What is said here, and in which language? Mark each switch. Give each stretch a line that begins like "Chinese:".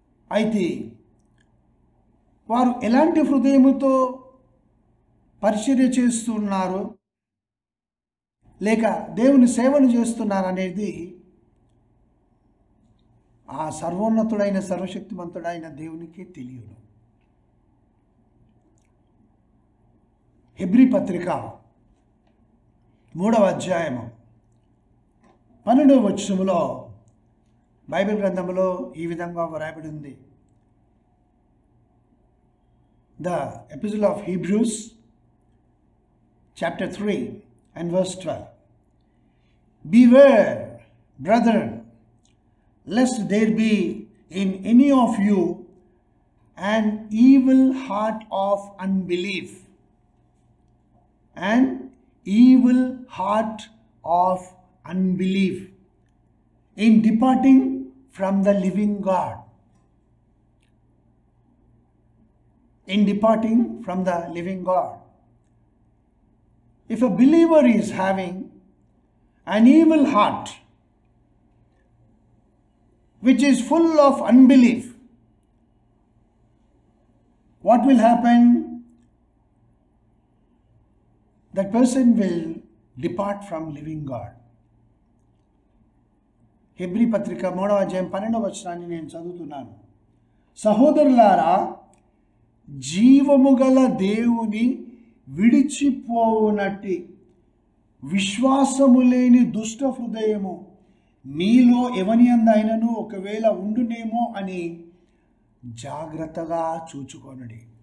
Telugu: అయితే వారు ఎలాంటి హృదయముతో పరిచర్య చేస్తున్నారు లేక దేవుని సేవను చేస్తున్నారు అనేది ఆ సర్వోన్నతుడైన సర్వశక్తిమంతుడైన దేవునికే తెలియదు. హెబ్రీ పత్రిక 3వ అధ్యాయము 12వ వచనములో బైబిల్ గ్రంథంలో ఈ విధంగా వ్రాయబడి ఉంది.
English: The Epistle of Hebrews chapter 3 and verse 12. Beware, brethren, lest there be in any of you an evil heart of unbelief, an evil heart of unbelief in departing from the living God. In departing from the living God. If a believer is having an evil heart which is full of unbelief, what will happen? That person will depart from living God.
Telugu: Hebrew పత్రిక 3వ అధ్యాయం 12వ వచనాన్ని నేను చదువుతున్నాను. సహోదరులారా, జీవము గల దేవుని విడిచిపోవునట్టి విశ్వాసము లేని దుష్ట హృదయము మీలో ఎవని అందైనను ఒకవేళ ఉండునేమో అని జాగ్రత్తగా చూచుకొనుడి.